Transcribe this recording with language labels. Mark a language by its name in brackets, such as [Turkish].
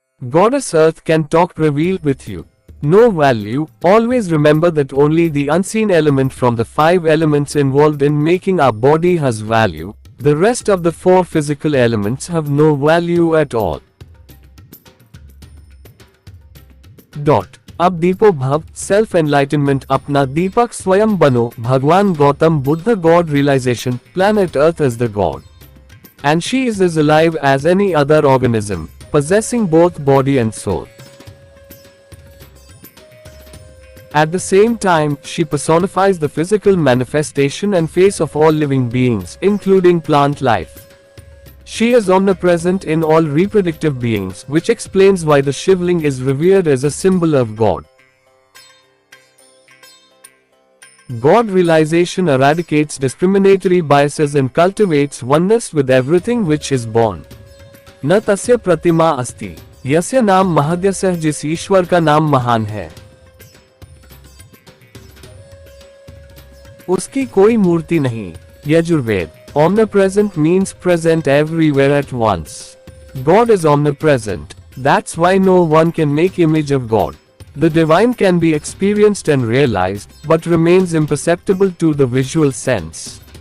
[English] Goddess Earth can talk, reveal with you no value. Always remember that only the unseen element from the 5 elements involved in making our body has value. The rest of the 4 physical elements have no value at all. [Hindi] अब दीपो भव, self-enlightenment, अपना दीपक स्वयं बनो, भगवान Gautam Buddha. [English] God realization, planet Earth is the God. And she is as alive as any other organism, possessing both body and soul. At the same time, she personifies the physical manifestation and face of all living beings, including plant life. She is omnipresent in all reproductive beings, which explains why the Shivling is revered as a symbol of God. God realization eradicates discriminatory biases and cultivates oneness with everything which is born. [Sanskrit] न तस्य प्रतिमा अस्ति, यस्य नाम महद्यस्य, [Hindi] जिस ईश्वर का नाम महान है, उसकी कोई मूर्ति नहीं. [English] Yajurved. Omnipresent means present everywhere at once. God is omnipresent. That's why no one can make image of God. The divine can be experienced and realized, but remains imperceptible to the visual sense.